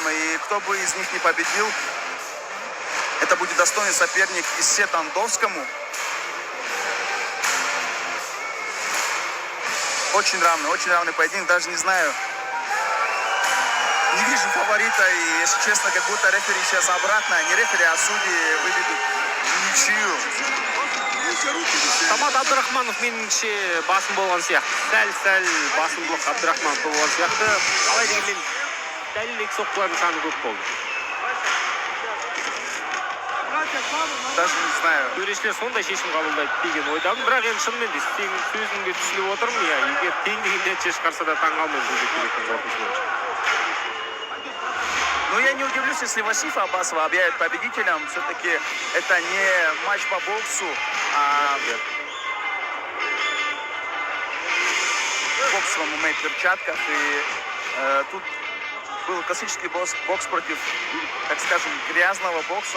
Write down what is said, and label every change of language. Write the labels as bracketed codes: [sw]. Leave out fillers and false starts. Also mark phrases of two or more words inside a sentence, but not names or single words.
[ru] И кто бы из них не победил, это будет достойный соперник Иссе Тандовскому. Очень равный поединок. Даже не знаю. Не вижу фаворита. И, если честно, как будто рефери сейчас обратно. Не рефери, а судьи выведут ничью. [kk] Самат Абдрахманов меніңше басым болған сияқты. Сәл басымдылық Абдрахманов болған сияқты. Қалай дегенмен дәлірек соққылардың саны көп болды. [ru] Даже не знаю. [kk] Төрешілер сондай шешім қабылдайды деген ойдамын. Бірақ енді шынымен де сенің сөзіңге түсініп отырмын. Егер тең деген нәтиже шығарса да таң қалмаймын бұл жекпе-жектің қорытындысы бойынша. [ru] Но я не удивлюсь, если Васифа Аббасова объявят победителем. Все-таки это не матч по боксу, а бокс в ММА перчатках. И тут был классический бокс против, так скажем, грязного бокса.